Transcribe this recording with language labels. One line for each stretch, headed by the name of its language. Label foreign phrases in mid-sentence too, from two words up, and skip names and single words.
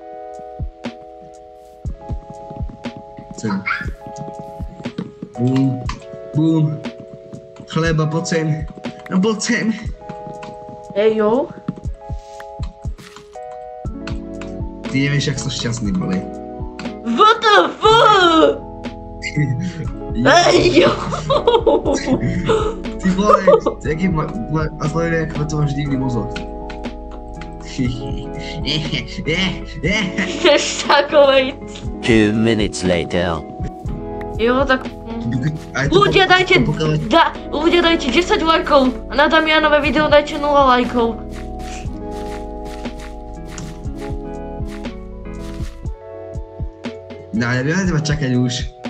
Slovak: Chcem. Bum. Chleba, poď sem. No poď sem. Jo. Ty nevieš, jak som šťastný boli.
English: What the fuck?
Slovak: Jo.
Czech: Ty vole, jaký aspoň jak to máš divný mozog. Takovej.
English: 2 minutes later.
Czech: Jo, tak...
Slovak: Ľudia dajte 10 lajkov a na Damianové video dajte 0 lajkov. No, ja viem na teba čakať už.